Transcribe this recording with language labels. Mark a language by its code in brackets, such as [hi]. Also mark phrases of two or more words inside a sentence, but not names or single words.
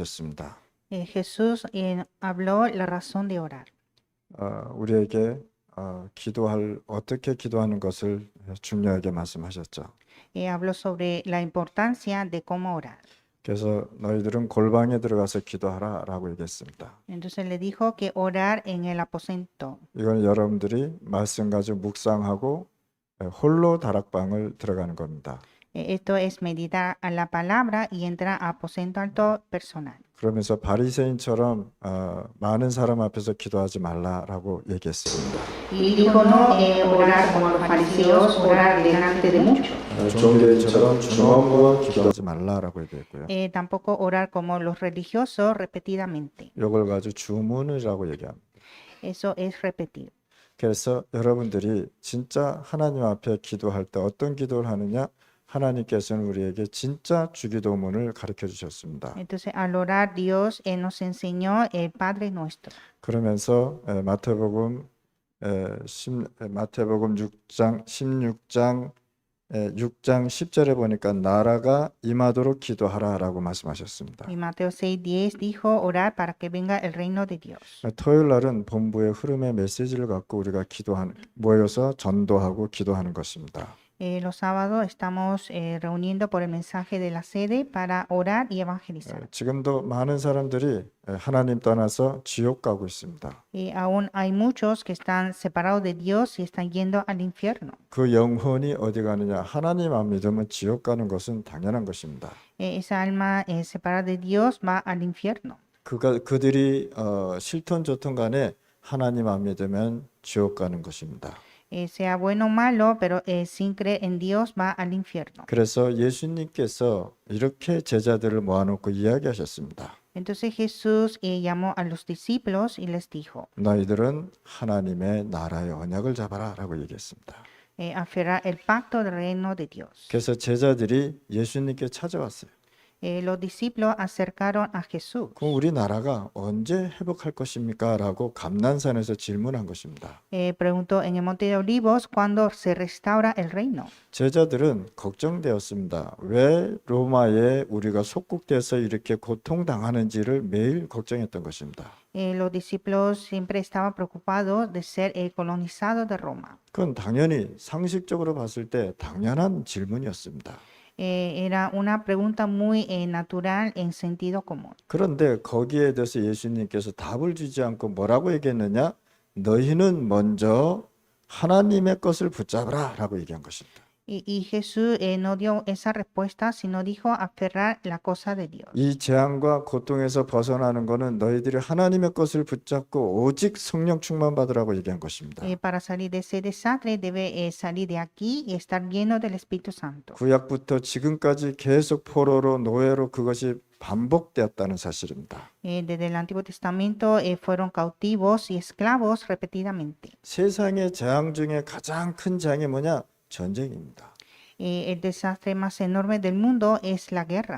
[ko] 주셨습니다. [es] Jesús habló la razón de orar. [ko] 우리에게 어떻게 기도하는 것을 중요하게 말씀하셨죠. [es] Habló sobre la importancia de cómo orar. [ko] 그래서 너희들은 골방에 들어가서 기도하라라고 얘기했습니다. [es] Entonces le dijo que orar en el aposento. [ko] 이건 여러분들이 말씀 가지고 묵상하고 홀로 다락방을 들어가는 겁니다. [es] Esto es meditar a la palabra y entrar a aposento alto personal. [ko] 그러면서 바리새인처럼 많은 사람 앞에서 기도하지 말라라고 얘기했습니다. [es] Y dijo no orar como los fariseos, orar delante de muchos. [ko] 종교인처럼 중언부어 기도하지 말라라고 얘기했고요. [es] Tampoco orar como los religiosos repetidamente. [ko] 이걸 가지고 주문이라고 얘기합니다. [es] Eso es repetir. [ko] 그래서 여러분들이 진짜 하나님 앞에 기도할 때 어떤 기도를 하느냐? 하나님께서는 우리에게 진짜 주기도문을 가르쳐 주셨습니다. [es] Entonces al orar Dios nos enseñó el Padre Nuestro. [ko] 그러면서 마태복음 16장 6장 10절에 보니까 나라가 임하도록 기도하라라고 말씀하셨습니다. [es] Y Mateo 6:10 dijo orar para que venga el reino de Dios. [ko] 토요일 날은 본부의 흐름의 메시지를 갖고 우리가 모여서 전도하고 기도하는 것입니다. [es] Los sábados estamos reuniendo por el mensaje de la sede para orar y evangelizar. [ko] 지금도 많은 사람들이 하나님 떠나서 지옥 가고 있습니다. [es] Aún hay muchos que están separados de Dios y están yendo al infierno. [ko] 그 영혼이 어디 가느냐? 하나님 안 믿으면 지옥 가는 것은 당연한 것입니다. [es] Esa alma separada de Dios va al infierno. [ko] 그들이 싫든 좋든 간에 하나님 안 믿으면 지옥 가는 것입니다. [es] Sea bueno o malo, pero sin creer en Dios va al infierno. [ko] 그래서 예수님께서 이렇게 제자들을 모아놓고 이야기하셨습니다. [es] Entonces Jesús llamó a los discípulos y les dijo, [ko] 너희들은 하나님의 나라의 언약을 잡아라라고 얘기했습니다. [es] aferrar el pacto del reino de Dios. [ko] 그래서 제자들이 예수님께 찾아왔어요. [es] Los discípulos acercaron a Jesús. [ko] 그럼 우리 나라가 언제 회복할 것입니까? 라고 감난산에서 질문한 것입니다. [es] Preguntó en el monte de Olivos cuándo se restaura el reino. [ko] 제자들은 걱정되었습니다. 왜 로마에 우리가 속국돼서 이렇게 고통당하는지를 매일 걱정했던 것입니다. [es] Los discípulos siempre estaban preocupados de ser colonizados de Roma. [ko] 그건 당연히 상식적으로 봤을 때 당연한 질문이었습니다. [es] Era una pregunta muy natural en sentido común. [ko] 그런데 거기에 대해서 예수님께서 답을 주지 않고 뭐라고 얘기했느냐? 너희는 먼저 하나님의 것을 붙잡으라 라고 얘기한 것입니다. [es] Y Jesús no dio esa respuesta, sino dijo aferrar la cosa de Dios. [ko] 이 재앙과 고통에서 벗어나는 것은 너희들이 하나님의 것을 붙잡고 오직 성령 충만 받으라고 얘기한 것입니다. [es] Para salir de ese desastre debe salir de aquí y estar lleno del Espíritu Santo. [ko] 구약부터 지금까지 계속 포로로 노예로 그것이 반복되었다는 사실입니다. [es] Desde el Antiguo Testamento fueron cautivos y esclavos repetidamente. [ko] 세상의 재앙 중에 가장 큰 재앙이 뭐냐? 전쟁입니다. [es] El desastre más enorme del mundo es la guerra.